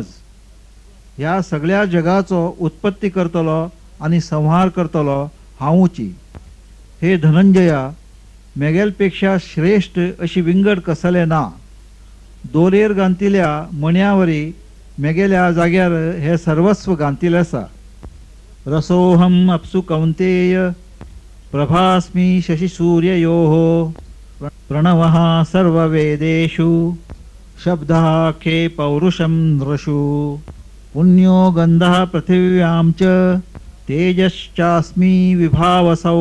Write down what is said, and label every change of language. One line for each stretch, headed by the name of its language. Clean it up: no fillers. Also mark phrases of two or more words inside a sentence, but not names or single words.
Konkani: ह्या सगळ्या जगाचो उत्पत्ती करतलो आणि संहार करतलो हांवची। हे धनंजया, मेगेलपेक्षा श्रेष्ठ अशी विंगड कसले ना। दोरेर गांतिल्या मण्यावरी मेगेल्या जाग्यार हे सर्वस्व गांतिले आसा।
Sanskrit: रसोहम अप्सु कौंतेय प्रभास्मि शशिसूर्ययोः प्रणवः सर्ववेदेषु शब्दः खे पौरुषं नृषु। पुण्यो गन्धः पृथिव्यां च तेजश्चास्मि विभावसौ